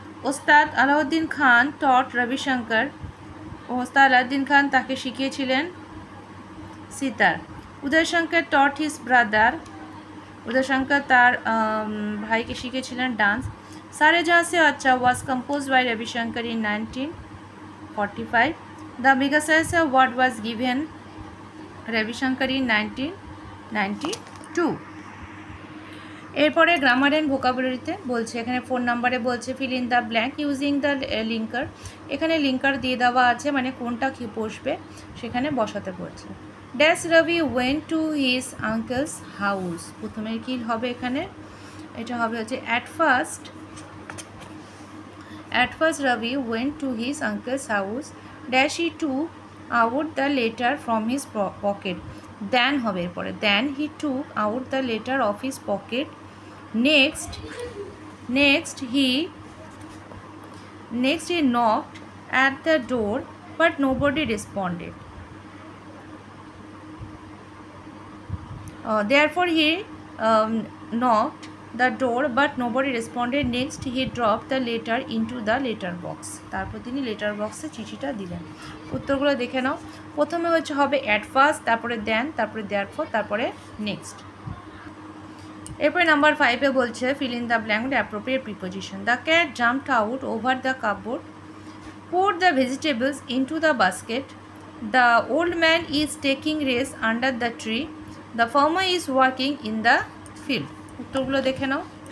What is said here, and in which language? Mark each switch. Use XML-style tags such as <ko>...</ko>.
<en>Ustad Alauddin Khan taught Ravishankar.</en> <bn>ওস্তাদ আলাউদ্দিন খান তাকে শিখিয়েছিলেন সিতার।</bn> <en>Udayshankar taught his brother.</en> <bn>উদয়শঙ্কর তার ভাইকে শিখিয়েছিলেন ডান্স।</bn> <en>Saare Jahan Se Achha was compose by Ravishankar in 1945. The Megases Award was given Ravishankar in 1992.</en> <bn>এরপরে গ্রামার অ্যান্ড ভোকাবুলারিতে বলছে, এখানে 4 নম্বরে বলছে</bn> <en>Fill in the blank using the linker.</en> <bn>এখানে লিঙ্কার দিয়ে দেওয়া আছে, মানে কোনটা কি বসবে সেখানে বসাতে বলছে।</bn> <en>Dash Ravi went to his uncle's house.</en> <bn>প্রথমে কি হবে এখানে, এটা হবে হচ্ছে</bn> <en>At first Ravi went to his uncle's house dash he took out the letter from his pocket. Then</en> <bn>হবে এরপরে</bn> <en>then he took out the letter of his pocket. Next he knocked at the door but nobody responded. Therefore he knocked the door but nobody responded. Next he dropped the letter into the letter box.</en> <bn>তারপর তিনি letter বক্সে চিঠিটা দিলেন। উত্তরগুলো দেখে নাও। প্রথমে হবে at first, তারপরে দেন, তারপরে দেয়ারফর, তারপরে নেক্সট। এরপরে নাম্বার 5-এ বলছে</bn> <en>Fill in the blank with appropriate preposition. The cat jumped out over the cupboard, put the vegetables into the basket, the old man is taking rest under the tree, the farmer is working in the field.</en> <bn>উত্তরগুলো দেখে নাও।</bn>